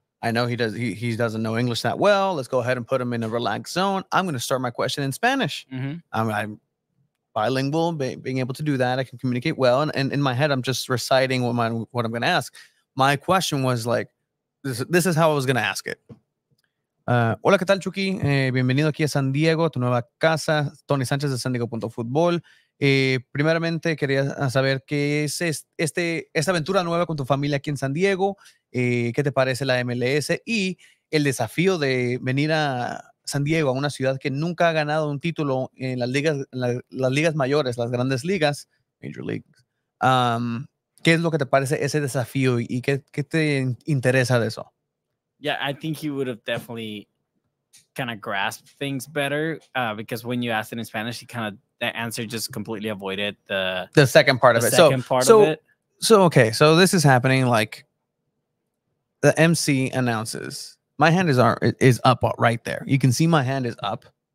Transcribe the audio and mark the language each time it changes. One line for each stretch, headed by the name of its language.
English: I know he doesn't know English that well. Let's go ahead and put him in a relaxed zone. I'm going to start my question in Spanish. I'm bilingual, being able to do that. I can communicate well. And in my head, I'm just reciting what I'm going to ask. My question was like, this is how I was going to ask it.
Spanish: Hola, ¿qué tal, Chucky? Bienvenido aquí a San Diego, tu nueva casa. Tony Sánchez de San Diego.Fútbol. Primeramente, quería saber qué es esta aventura nueva con tu familia aquí en San Diego. ¿Qué te parece la MLS? Y el desafío de venir a San Diego, a una ciudad que nunca ha ganado un título en las ligas mayores, las grandes ligas, Major Leagues. ¿Qué es lo que te parece ese desafío y qué te interesa de eso?
English: Yeah, I think he would have definitely kind of grasped things better because when you asked it in Spanish, the answer just completely avoided the second part of it. So okay, so this is happening. Like the MC announces, my hand is up right there. You can see my hand is up,